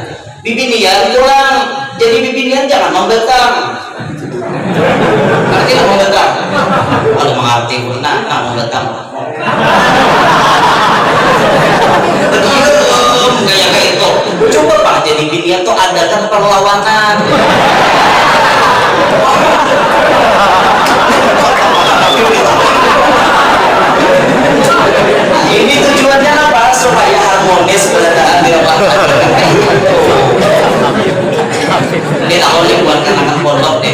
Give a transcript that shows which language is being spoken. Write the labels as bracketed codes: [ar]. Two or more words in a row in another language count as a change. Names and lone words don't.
[bjn] Bibinian pulang, jadi bibinian jangan membetang. Ngerti lah membetang? Kalau mengerti, nah membetang. Kayak itu. Coba Pak jadi binian tuh adakan perlawanan. Ini tujuannya apa? Supaya harmonis keadaan di rumah tangga. Ini tak boleh buat anak pondok deh.